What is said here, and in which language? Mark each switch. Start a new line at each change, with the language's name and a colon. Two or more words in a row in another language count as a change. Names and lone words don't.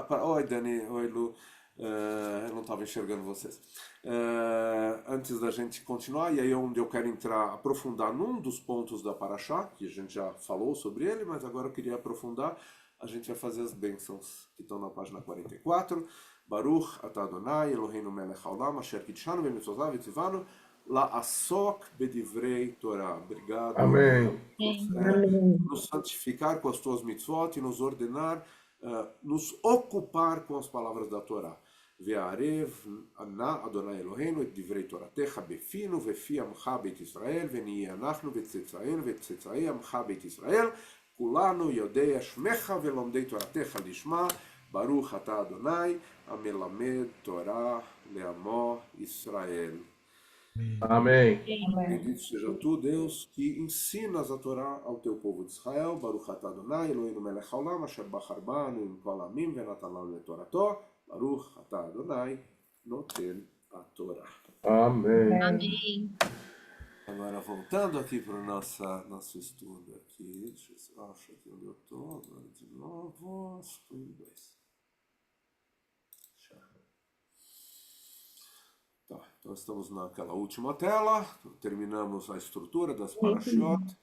Portuguese: Oi, Dani, oi, Lu. Eu não estava enxergando vocês. Antes da gente continuar, e aí é onde eu quero aprofundar num dos pontos da Paraxá, que a gente já falou sobre ele, mas agora eu queria aprofundar. A gente vai fazer as bênçãos que estão na página 44.
Hebrew: ברוך אתה אדוני אלוהינו מלך העולם אשר קדשנו במצוותיו וציוונו לעסוק בדברי תורה.
Portuguese: Obrigado. Amém. Nos santificar com as tuas mitzvot e nos ordenar, nos ocupar com as palavras da Torá.
Hebrew: והערב נא אדוני אלוהינו את דברי תורתך בפינו ובפי עמך בית ישראל ונהיה אנחנו וצאצאינו וצאצאי עמך בית ישראל כולנו יודעי שמך ולומדי תורתך לשמה ברוך אתה אדוני המלמד תורה לעמו ישראל.
Portuguese: Amém. Bendito seja tu, Deus, que ensinas a Torá ao teu povo de Israel.
Hebrew: ברוך אתה אדוני אלוהינו מלך העולם אשר בחר בנו עם כל העמים ונתן לנו את תורתו. ברוך אתה אדוני, נותן
Portuguese: a Torá. Amém. Amém. Agora, voltando aqui para o nosso estudo aqui. Deixa eu ver se eu acho aqui onde eu estou. Agora de novo. Estudo 2. Tá, então estamos naquela última tela, terminamos a estrutura das Parashiot.